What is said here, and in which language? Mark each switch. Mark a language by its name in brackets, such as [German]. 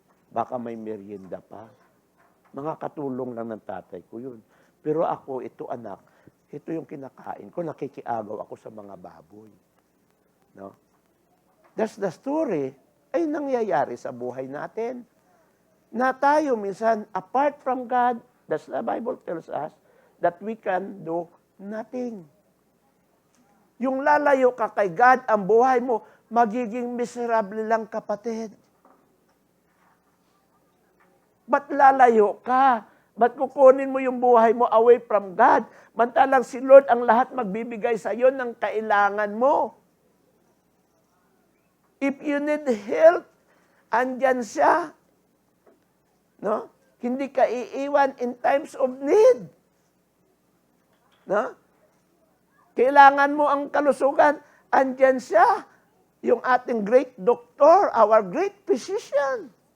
[Filipino] Baka may merienda pa. Mga katulong lang ng tatay ko yun. Pero ako, ito anak, ito yung kinakain ko, nakikiagaw ako sa mga baboy. No? [English] That's the story [Filipino] ay nangyayari sa buhay natin. Na tayo minsan, [English] apart from God, that's the Bible tells us, that we can do nothing. [Filipino] Yung lalayo ka kay God, ang buhay mo, magiging miserable lang, kapatid. Ba't lalayo ka? Ba't kukunin mo yung buhay mo [English] away from God? [Filipino] Mantalang si Lord ang lahat magbibigay sa iyo ng kailangan mo. [English] If you need help, andyan siya. No? [Filipino] Hindi ka iiwan [English] in times of need. [Filipino] No? Kailangan mo ang kalusugan, andyan siya. Yung ating [English] great doctor, our great physician.